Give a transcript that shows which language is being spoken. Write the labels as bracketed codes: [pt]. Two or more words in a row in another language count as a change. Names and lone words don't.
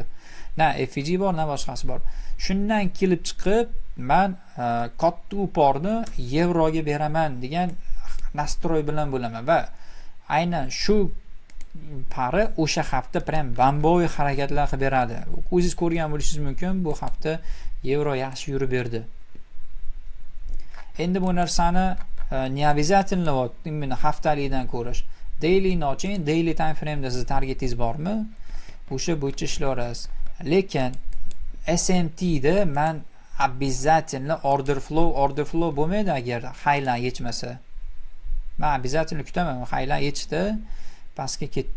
[uz] Na FEG bor, na boshqasi bor. Shundan kelib chiqib, men katta uporni yevroga beraman degan nastroy bilan bo'laman va aynan shu pari o'sha hafta prям bamboy harakatlar qilib beradi. O'zingiz ko'rgan bo'lishingiz mumkin, bu hafta yevro yaxshi yurib berdi. Endi bu narsani [ru] не обязательно именно [uz] haftalikdan ko'rish. Daily oching, [en] daily time frame [uz] da siz targetingiz bormi? O'sha bo'yicha ishlaysiz. Lekin SMT da men обязательно [en] order flow [uz] bo'lmaydi agar highline yechmasa. Men обязательно kutaman, highline yechdi, pastga ketdi.